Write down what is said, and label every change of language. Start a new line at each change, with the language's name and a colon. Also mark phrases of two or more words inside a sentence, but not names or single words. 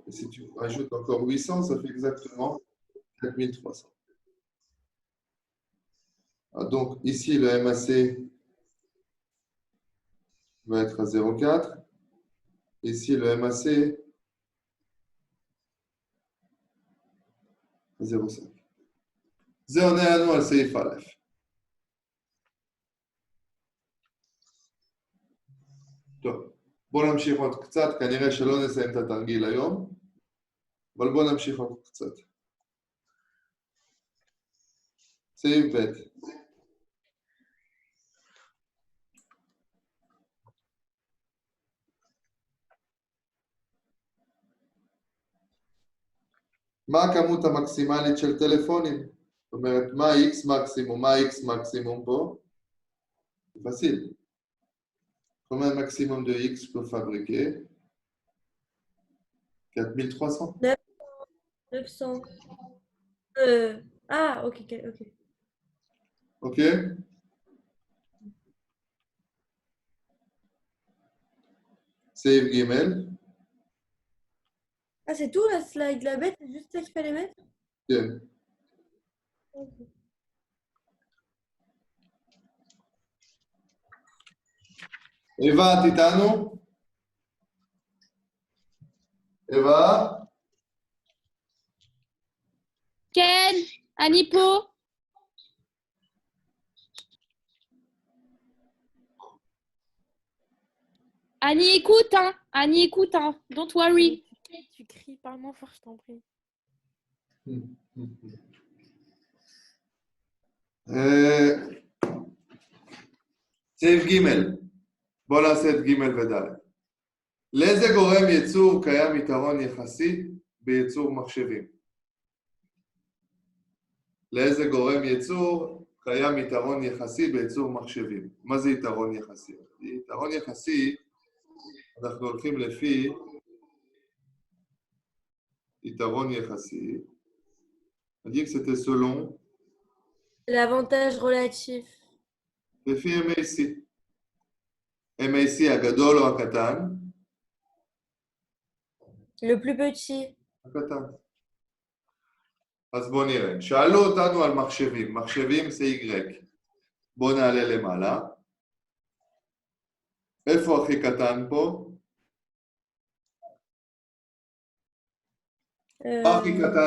French: Et si tu rajoutes encore 800, ça fait exactement 4300. Ah, donc ici, le MAC va être à 0,4. Ici, le MAC à 0,5.
Hebrew: זה עונה לנו על סעיף א'. טוב, בואו נמשיך עוד קצת, כנראה שלא נסיים את התרגיל היום, אבל בואו נמשיך עוד קצת. סעיף ב'. מה הכמות המקסימלית של טלפונים? זאת אומרת, מה ה-X מקסימום? מה ה-X מקסימום פה?
French: facile. Combien de maximum de X peut fabriquer? 4300. 900. Ah, ok.
English: Ok? Save Gmail.
French: Ah, c'est tout la slide, la bête, c'est juste ça qu'il fallait mettre?
Hebrew: כן. Eva, את איתנו? Eva? כן, אני פה.
French: Annie, écoute, hein. Annie, écoute, hein.
English: Don't worry.
French: Tu cries, parle moins fort, je t'en prie.
Hebrew: סעיף ג' בואו נעשה את ג' וד'. לאיזה גורם ייצור קיים יתרון יחסי בייצור מחשבים? לאיזה גורם ייצור קיים יתרון יחסי בייצור מחשבים? מה זה יתרון יחסי? יתרון יחסי, אנחנו הולכים לפי יתרון יחסי.
French: On dit que c'était selon L'avantage relatif.
Hebrew: לפי MAC. MAC הגדול או הקטן?
French: Le plus petit.
Hebrew: הקטן. אז בואו נראה. שאלו אותנו על מחשבים. מחשבים זה Y. בואו נעלה למעלה. איפה הכי קטן פה? מה הכי קטן?